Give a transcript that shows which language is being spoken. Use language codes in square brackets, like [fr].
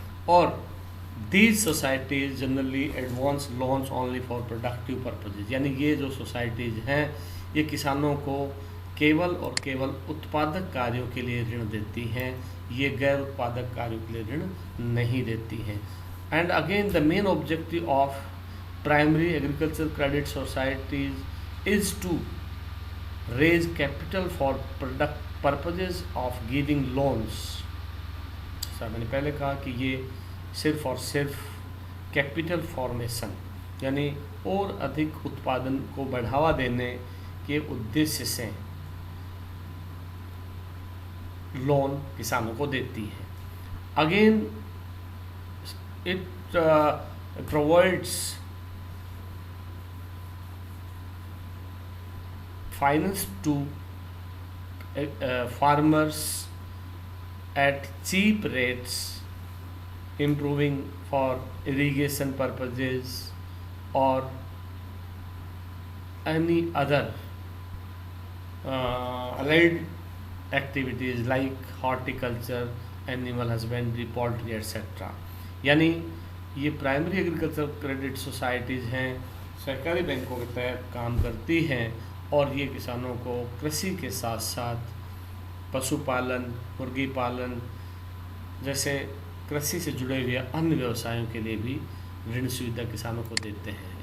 [hi] और [en] these societies generally advance loans only for productive purposes, [hi] यानी ये जो सोसाइटीज़ हैं ये किसानों को केवल और केवल उत्पादक कार्यों के लिए ऋण देती हैं, ये गैर उत्पादक कार्यों के लिए ऋण नहीं देती हैं। [en] And again, the main objective of primary agricultural credit societies is to raise capital for product purposes of giving loans। [hi] Sir मैंने पहले कहा कि ये सिर्फ और सिर्फ कैपिटल फॉर्मेशन यानी और अधिक उत्पादन को बढ़ावा देने के उद्देश्य से लोन किसानों को देती है। [en] Again it provides finance to farmers at cheap rates, improving for irrigation purposes or any other allied activities like horticulture, animal husbandry, poultry etc। [hi] यानी ये प्राइमरी एग्रीकल्चर क्रेडिट सोसाइटीज़ हैं, सरकारी बैंकों के तहत काम करती हैं और ये किसानों को कृषि के साथ साथ पशुपालन, मुर्गी पालन जैसे कृषि से जुड़े हुए अन्य व्यवसायों के लिए भी ऋण सुविधा किसानों को देते हैं।